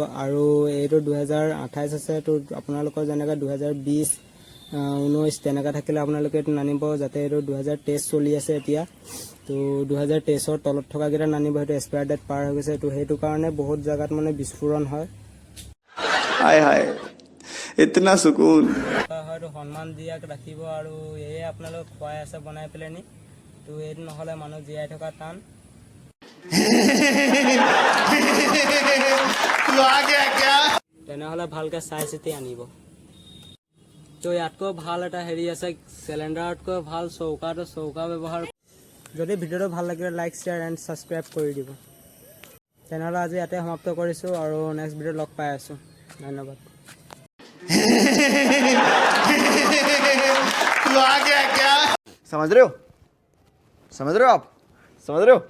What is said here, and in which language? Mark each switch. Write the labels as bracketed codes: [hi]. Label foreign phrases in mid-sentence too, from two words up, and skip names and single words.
[as] আৰু এইটো 2028 আছে, তো আপোনালোকৰ যেনেকৈ 2020, 19 তেনেকৈ থাকিলে আপোনালোকে এইটো নানিব। যাতে এইটো 2023 চলি আছে এতিয়া। তো 2023ৰ তলত থকাকেইটা নানিব, সেইটো [en] expiry date [as] পাৰ হৈ গৈছে। তো সেইটো কাৰণে বহুত জেগাত মানে বিস্ফোৰণ হয়। [hi] हाय हाय इतना सुकून। [as] হয়তো সন্মান দিয়াক ৰাখিব। আৰু এয়ে আপোনালোক খুৱাই আছে বনাই পেলাই নি। তো এইটো নহ'লে মানুহ জীয়াই থকা টান। তেনেহ'লে ভালকৈ চাই চিতি আনিব। তো ইয়াতকৈ ভাল এটা হেৰি আছে, চিলিণ্ডাৰতকৈ ভাল চৌকা ব্যৱহাৰ। যদি ভিডিঅ'টো ভাল লাগিলে [en] like, share and subscribe [as] কৰি দিব। তেনেহ'লে আজি ইয়াতে সমাপ্ত কৰিছোঁ আৰু নেক্সট ভিডিঅ'ত লগ পাই আছোঁ। ধন্যবাদ। [hi] समझ रहे हो आप समझ रहे हो?